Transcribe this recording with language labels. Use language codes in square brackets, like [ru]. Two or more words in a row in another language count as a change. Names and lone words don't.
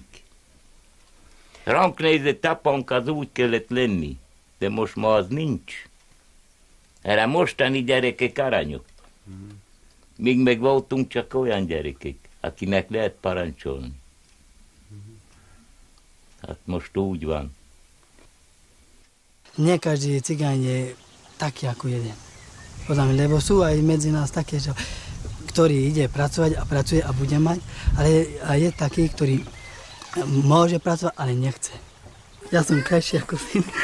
[hu] Ránk nézett apánk, az úgy kellett lenni, de most ma az nincs. Erre mostani gyerekek aranyok. Míg meg voltunk csak olyan gyerekek, akinek lehet parancsolni. Hát most úgy van. [sk] Nie každý cigán je taký ako jeden. Podľa mňa, lebo sú aj medzi nás také, že, ktorý ide pracovať a pracuje a bude mať, ale aj je taký, ktorý môže pracovať, ale nechce. Ja som krajší ako syn.